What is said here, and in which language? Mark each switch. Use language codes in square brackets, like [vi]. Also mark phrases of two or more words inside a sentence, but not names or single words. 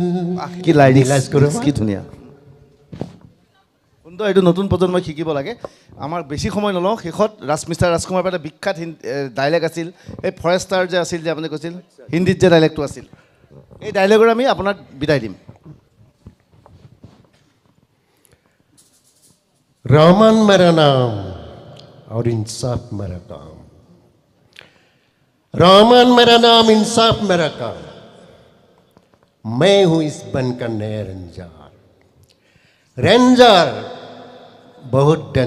[as] কি লাইন নীলাজ কৰোঁ কি ধুনীয়া সুন্দৰ এইটো নতুন প্ৰজন্মই শিকিব লাগে আমাৰ বেছি সময় নলওঁ শেষত মিষ্টাৰ ৰাজকুমাৰৰ পৰা এটা বিখ্যাত ডাইলেগ আছিল এই ফৰেষ্টাৰ যে আছিল যে আপুনি কৈছিল হিন্দীত যে ডাইলেগটো আছিল এই ডাইলেগৰ আমি আপোনাক বিদায় দিম [hi] रहमान मेरा नाम और इंसाफ मेरा काम रहमान मेरा नाम इंसाफ मेरा काम मैं हूं इस बन का नया रेंजर रेंजर बहुत